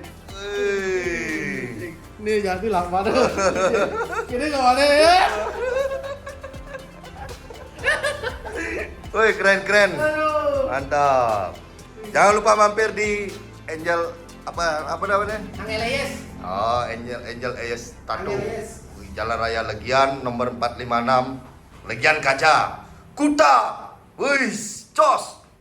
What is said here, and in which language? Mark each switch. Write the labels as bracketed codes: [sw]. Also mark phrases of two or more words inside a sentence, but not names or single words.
[id] Ini jadi lama tuh. Ini gimana ya? woi keren Aduh. mantap jangan lupa mampir di Angel apa namanya Angel Yes. oh Angel AS Tattoo Angel AS. Jalan Raya Legian nomor 456 Legian Kaca Kuta wis cos